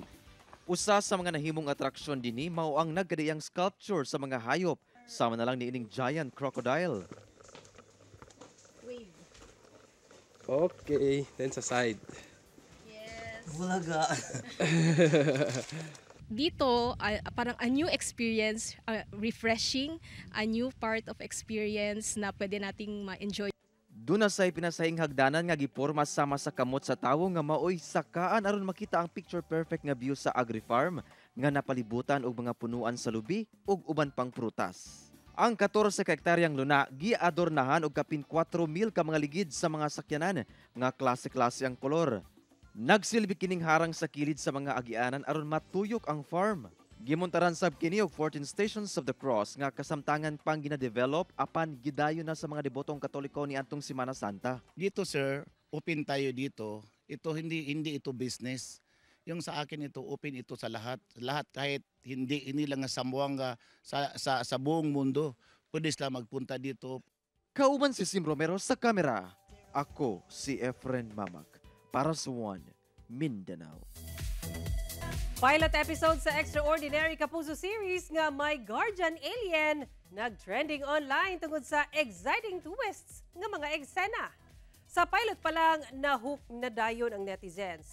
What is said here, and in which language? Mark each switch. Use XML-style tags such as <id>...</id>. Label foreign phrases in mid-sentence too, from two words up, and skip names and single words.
<ceb>Usa sa mga nahimong atraksyon dinhi mao ang nagkadiyang sculpture sa mga hayop, sama na lang niining</ceb> <en>giant crocodile. Wave. Okay, then sa side. Yes.</en> <tl>Bulaga. Dito, parang</tl> <en>a new experience, refreshing, a new part of experience</en> <tl>na pwede nating ma-enjoy.</tl> <ceb>Duna say pinasahing hagdanan nga giporma sama sa kamot sa tawo nga maoy sakaan aron makita ang</ceb> <en>picture perfect</en> <ceb>nga view sa agri-farm nga napalibutan og mga punuan sa lubi ug uban pang prutas. Ang 14 ka hektaryang luna giadornahan og kapin 4,000 ka mga ligid sa mga sakyanan nga klase-klase ang kolor. Nagsilbi kining harang sa kilid sa mga agianan aron matuyok ang farm. Gimontaran sab kini og 14 Stations of the Cross nga kasamtangan pang gina-develop apan gidayon na sa mga debotong Katoliko ni antong Semana Santa.</ceb> <tl>Dito sir, open tayo dito. Ito hindi ito business. Yung sa akin ito open ito sa lahat. Lahat kahit hindi lang sa Zamboanga sa buong mundo. Pwede sila magpunta dito.</tl> <ceb>Kauban si Sim Romero sa kamera. Ako si Efren Mamak para sa One Mindanao. Pilot episode sa Extraordinary Kapuso series nga My Guardian Alien nag-trending online tungod sa</ceb> <en>exciting twists</en> <ceb>nga mga eksena. Sa pilot pa lang, nahook na dayon ang netizens.</ceb>